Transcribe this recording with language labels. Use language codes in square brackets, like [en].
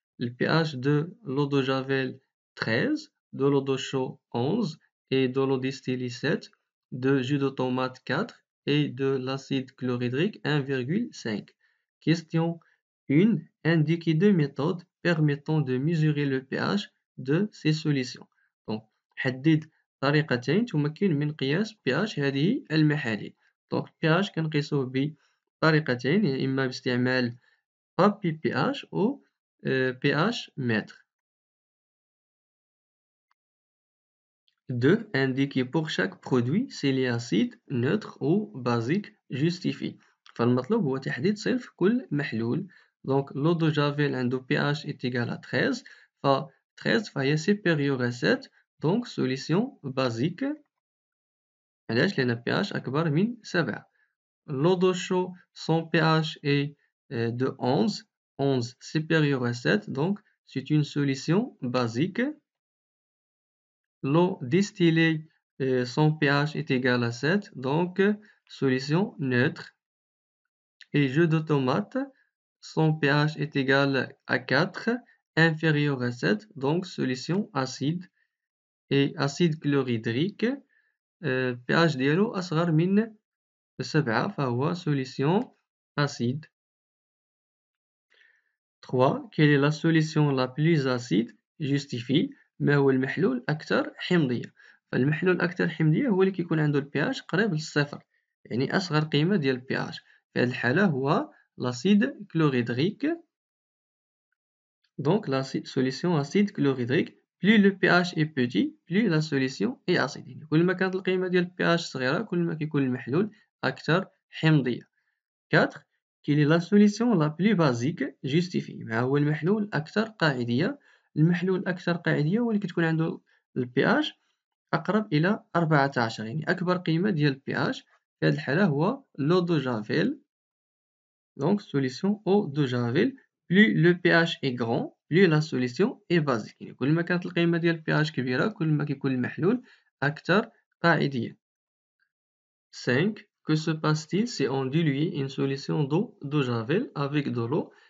[fr] Le pH de l'eau de javel 13, de l'eau de chaux 11 et de l'eau distillée 7, de jus de tomate 4 et de l'acide chlorhydrique 1,5. Question 1. Indiquez deux méthodes permettant de mesurer le pH de ces solutions. [ar] Donc, حدد طريقتين تمكن من قياس pH هذه المحاليل. Donc, pH كنقيسوه بطريقتين، يا إما باستعمال papier pH أو pH mètre. [fr] 2. Indiquer pour chaque produit s'il est acide, neutre ou basique justifié. [ar] فالمطلوب هو تحديد صنف كل محلول. [fr] Donc l'eau de javel [ar] عنده [fr] pH est égal à 13, ف 13 فهي supérieur à 7, donc solution basique. [ar] علاش؟ لأن pH أكبر من 7. [fr] L'eau de chaux, son pH est de 11, 11 supérieur à 7, donc c'est une solution basique. L'eau distillée, son pH est égal à 7, donc solution neutre. Et jus de tomate, son pH est égal à 4, inférieur à 7, donc solution acide. Et acide chlorhydrique, pH [ar] ديالو أصغر من 7 فهو [fr] solution acide. 3. Quelle est la solution la plus acide? Justifie. [ar] ما هو المحلول الأكثر حمضية؟ فالمحلول الأكثر حمضية هو اللي كيكون عنده البياش قريب للصفر، يعني أصغر قيمة ديال البياش. في هذه الحالة هو لاسيد كلوريدريك. [fr] Donc la solution acide chlorhydrique, plus le pH est petit, plus la solution est acide. [ar] يعني كل ما كانت القيمة ديال البياش صغيرة كل ما كيكون المحلول أكثر حمضية. [fr] 4. Quelle est la solution la plus basique? Justifie. [ar] ما هو المحلول الأكثر قاعدية؟ المحلول الأكثر قاعدية هو اللي كتكون عنده البياش أقرب إلى 14، يعني أكبر قيمة ديال البياش في هذه الحالة هو l'eau de javel. [fr] Donc solution eau de javel. Plus le pH est grand, plus la solution est basique. [ar] يعني كل ما كانت القيمة ديال البياش كبيرة كل ما كيكون المحلول أكثر قاعدية. [fr] 5. Que se passe-t-il si on dilue une solution d'eau de javel avec de l'eau?